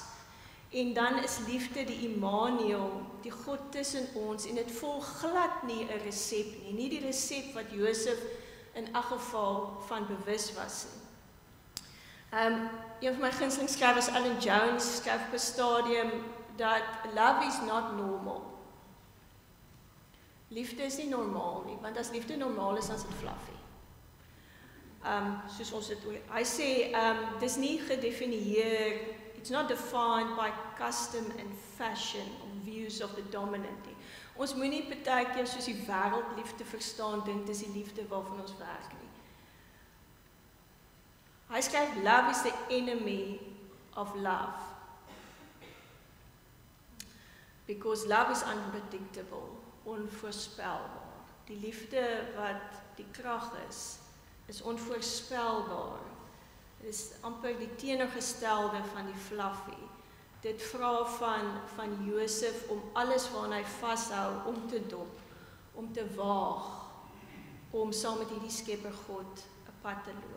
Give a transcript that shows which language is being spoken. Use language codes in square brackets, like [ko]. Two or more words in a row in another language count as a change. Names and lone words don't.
[af] En dan is liefde die Immanuel, die God tussen ons, en dit volg glad nie 'n resep nie. Nie die resep wat Josef in elk geval van bewus was nie. Een van my gunsteling skrywers, Alan Jones, skryf op 'n stadium dat [en] love is not normal. [af] Liefde is nie normaal nie, want as liefde normaal is, dan is dit fluffy. Soos ons dit hy sê, dis nie gedefinieer, [en] it's not defined by custom and fashion or views of the dominant nie. [af] Ons moenie partykeer soos die wêreld liefde verstaan, dink dis die liefde waarvan ons werk nie. Hy skryf, [en] love is the enemy of love. Because love is unpredictable, [af] onvoorspelbaar. Die liefde wat die krag is onvoorspelbaar. Dit is amper die teenoorgestelde van die fluffy. Dit vra van Josef om alles waaraan hy vashou om te dop, om te waag, om saam met hierdie skepper God 'n pad te loop.